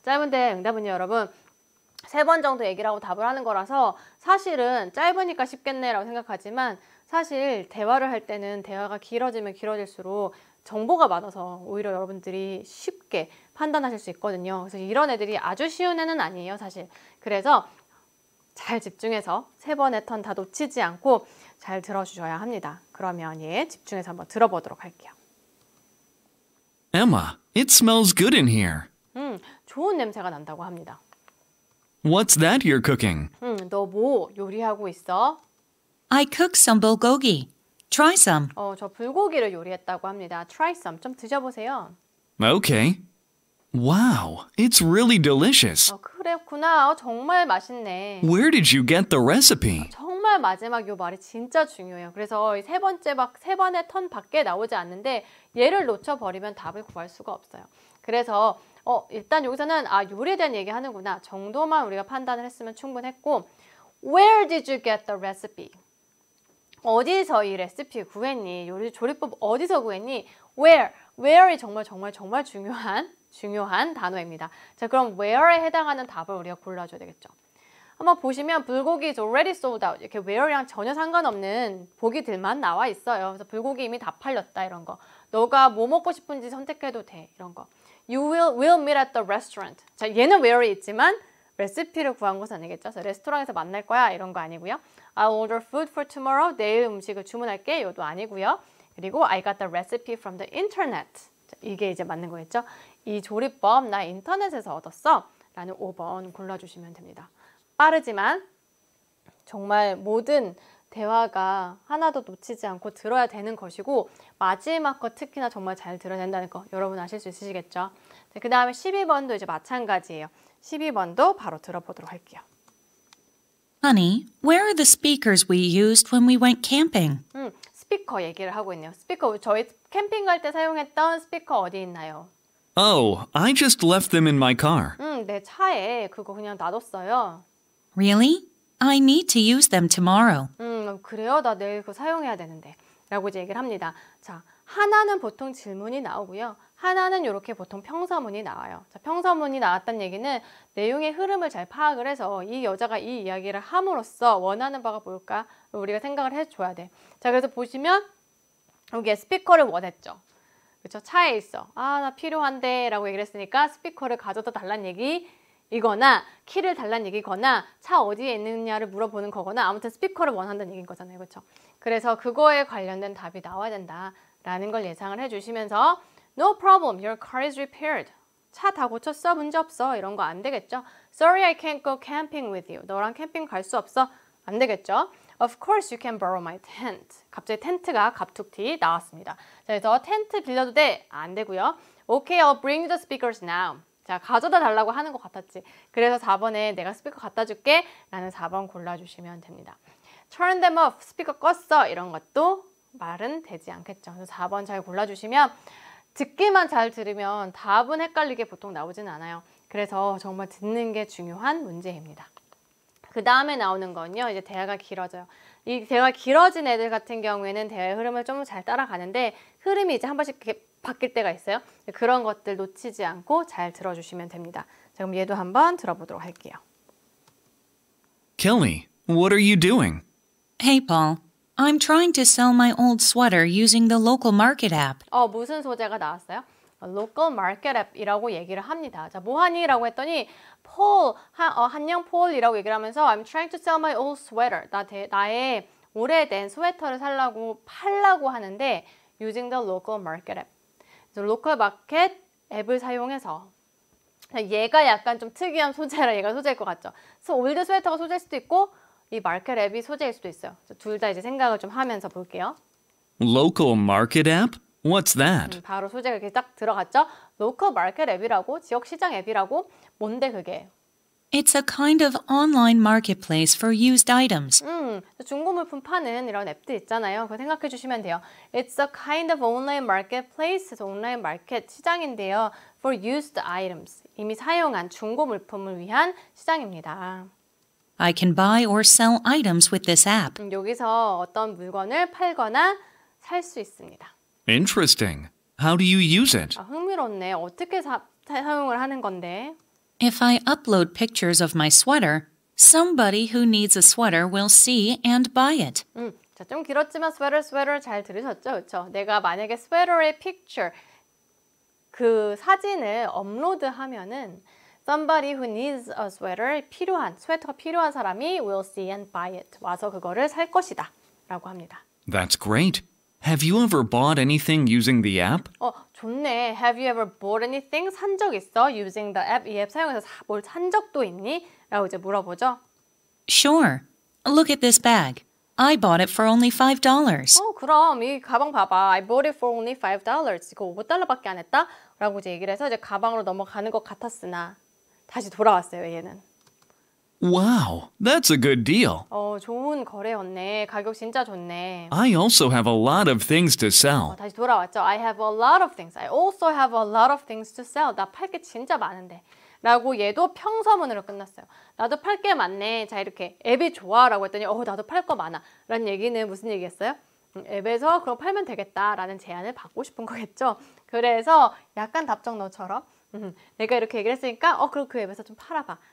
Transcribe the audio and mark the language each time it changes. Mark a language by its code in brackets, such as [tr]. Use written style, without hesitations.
[ko] 짧은 대화 응답은요, 여러분 3번 정도 얘기를 하고 답을 하는 거라서 사실은 짧으니까 쉽겠네라고 생각하지만 사실 대화를 할 때는 대화가 길어지면 길어질수록 정보가 많아서 오히려 여러분들이 쉽게 판단하실 수 있거든요. 그래서 이런 애들이 아주 쉬운 애는 아니에요, 사실. 그래서 잘 집중해서 3번의 턴 다 놓치지 않고 잘 들어주셔야 합니다. 그러면 집중해서 한번 들어보도록 할게요. [en] Emma, it smells good in here. [ko] 좋은 냄새가 난다고 합니다. [en] What's that you're cooking? [ko] 너 뭐 요리하고 있어? [en] I cooked some bulgogi. Try some. [ko] 저 불고기를 요리했다고 합니다. [en] Try some. [ko] 좀 드셔보세요. [en] Okay. Wow, it's really delicious. [ko] 그랬구나. 정말 맛있네. [en] Where did you get the recipe? [ko] 정말 마지막 요 말이 진짜 중요해요. 그래서 이 세 번의 턴 밖에 나오지 않는데 얘를 놓쳐버리면 답을 구할 수가 없어요. 그래서 일단 여기서는 요리에 대한 얘기 하는구나 정도만 우리가 판단을 했으면 충분했고 [en] Where did you get the recipe? [ko] 어디서 이 레시피 구했니? 요리 조리법 어디서 구했니? Where이 정말 중요한 단어입니다. 자, 그럼 where에 해당하는 답을 우리가 골라줘야 되겠죠. 한번 보시면 [en] 불고기 is already sold out. [ko] 이렇게 where랑 전혀 상관없는 보기들만 나와 있어요. 그래서 불고기 이미 다 팔렸다 이런 거. 너가 뭐 먹고 싶은지 선택해도 돼 이런 거. [en] You will meet at the restaurant. [ko] 자, 얘는 where에 있지만 레시피를 구한 것은 아니겠죠. 그래서 레스토랑에서 만날 거야 이런 거 아니고요. [en] I'll order food for tomorrow. [ko] 내일 음식을 주문할게. 이것도 아니고요. 그리고 [en] I got the recipe from the internet. [ko] 자, 이게 이제 맞는 거겠죠. 이 조리법 나 인터넷에서 얻었어. 라는 5번 골라주시면 됩니다. 빠르지만 정말 모든 대화가 하나도 놓치지 않고 들어야 되는 것이고 마지막 거 특히나 정말 잘 들어야 된다는 거 여러분 아실 수 있으시겠죠? 그 다음에 12번도 이제 마찬가지예요. 12번도 바로 들어보도록 할게요. [en] Honey, where are the speakers we used when we went camping? [ko] 스피커 얘기를 하고 있네요. 스피커 저희 캠핑 갈 때 사용했던 스피커 어디 있나요? [en] Oh, I just left them in my car. [ko] 내 차에 그거 그냥 놔뒀어요. [en] Really? I need to use them tomorrow. [ko] 그래요? 나 내일 그거 사용해야 되는데. 라고 이제 얘기를 합니다. 자, 하나는 보통 질문이 나오고요. 하나는 이렇게 보통 평서문이 나와요. 자, 평서문이 나왔다는 얘기는 내용의 흐름을 잘 파악을 해서 이 여자가 이 이야기를 함으로써 원하는 바가 뭘까? 우리가 생각을 해줘야 돼. 자, 그래서 보시면 여기에 스피커를 원했죠. 그렇죠? 차에 있어. 아, 나 필요한데 라고 얘기를 했으니까 스피커를 가져다 달란 얘기 이거나 키를 달란 얘기거나 차 어디에 있느냐를 물어보는 거거나 아무튼 스피커를 원한다는 얘기인 거잖아요. 그렇죠? 그래서 그거에 관련된 답이 나와야 된다라는 걸 예상을 해주시면서 [en] No problem, your car is repaired. [ko] 차 다 고쳤어? 문제 없어? 이런 거 안 되겠죠? [en] Sorry, I can't go camping with you. [ko] 너랑 캠핑 갈 수 없어? 안 되겠죠? [en] Of course you can borrow my tent. [ko] 갑자기 텐트가 갑툭튀 나왔습니다. 자, 그래서 텐트 빌려도 돼? 안 되고요. [en] Okay, I'll bring you the speakers now. [ko] 자, 가져다 달라고 하는 것 같았지. 그래서 4번에 내가 스피커 갖다 줄게 라는 4번 골라주시면 됩니다. [en] Turn them off. [ko] 스피커 껐어. 이런 것도 말은 되지 않겠죠. 그래서 4번 잘 골라주시면 듣기만 잘 들으면 답은 헷갈리게 보통 나오지는 않아요. 그래서 정말 듣는 게 중요한 문제입니다. 그 다음에 나오는 건요. 이제 대화가 길어져요. 이 대화가 길어진 애들 같은 경우에는 대화의 흐름을 좀 잘 따라가는데 흐름이 이제 한 번씩 이렇게 바뀔 때가 있어요. 그런 것들 놓치지 않고 잘 들어주시면 됩니다. 자, 그럼 얘도 한번 들어보도록 할게요. [en] Kelly, what are you doing? Hey, Paul. I'm trying to sell my old sweater using the local market app. [ko] 무슨 소재가 나왔어요? local market app이라고 얘기를 합니다. 자, 뭐하니? 라고 했더니 Paul, 한영 폴이라고 얘기를 하면서 [en] I'm trying to sell my old sweater. [ko] 나의 오래된 스웨터를 팔라고 하는데 [en] using the local market app. [ko] 그래서 로컬 마켓 앱을 사용해서 얘가 약간 좀 특이한 소재라 얘가 소재일 것 같죠. 그래서 올드 스웨터가 소재일 수도 있고 이 마켓 앱이 소재일 수도 있어요. 둘 다 이제 생각을 좀 하면서 볼게요. [en] Local market app? What's that? [ko] 바로 소재가 이렇게 딱 들어갔죠. 로컬 마켓 앱이라고 지역 시장 앱이라고 뭔데 그게? [en] It's a kind of online marketplace for used items. [ko] 중고 물품 파는 이런 앱들 있잖아요. 그거 생각해 주시면 돼요. [en] It's a kind of online marketplace. [ko] 그래서 온라인 마켓 시장인데요. [en] For used items. [ko] 이미 사용한 중고 물품을 위한 시장입니다. [en] I can buy or sell items with this app. [ko] 여기서 어떤 물건을 팔거나 살 수 있습니다. [en] Interesting. How do you use it? [ko] 흥미롭네. 어떻게 사용을 하는 건데? [en] If I upload pictures of my sweater, somebody who needs a sweater will see and buy it. [ko] 자, 좀 길었지만 sweater 잘 들으셨죠? 그렇죠? 내가 만약에 sweater의 picture 그 사진을 업로드하면은 [en] somebody who needs a sweater [ko] 스웨터가 필요한 사람이 [en] will see and buy it. [ko] 와서 그거를 살 것이다. 라고 합니다. [en] That's great. Have you ever bought anything using the app? [ko] 좋네. [en] Have you ever bought anything? [ko] 산 적 있어? [en] Using the app. [ko] 이 앱 사용해서 뭘 산 적도 있니? 라고 이제 물어보죠. [en] Sure. Look at this bag. I bought it for only $5. [ko] 그럼 이 가방 봐봐. [en] I bought it for only $5. [ko] 이거 $5밖에 안 했다? 라고 이제 얘기를 해서 이제 가방으로 넘어가는 것 같았으나 다시 돌아왔어요, 얘는. [en] Wow, that's a good deal. [ko] 좋은 거래였네. 가격 진짜 좋네. [en] I also have a lot of things to sell. [ko] 다시 돌아왔죠. [en] I have a lot of things. I also have a lot of things to sell. [ko] 나 팔 게 진짜 많은데. 라고 얘도 평서문으로 끝났어요. 나도 팔 게 많네. 자, 이렇게 앱이 좋아 라고 했더니 나도 팔 거 많아. 라는 얘기는 무슨 얘기였어요? 앱에서 그럼 팔면 되겠다 라는 제안을 받고 싶은 거겠죠. 그래서 약간 답정 너처럼 내가 이렇게 얘기를 했으니까 그럼 그 앱에서 좀 팔아봐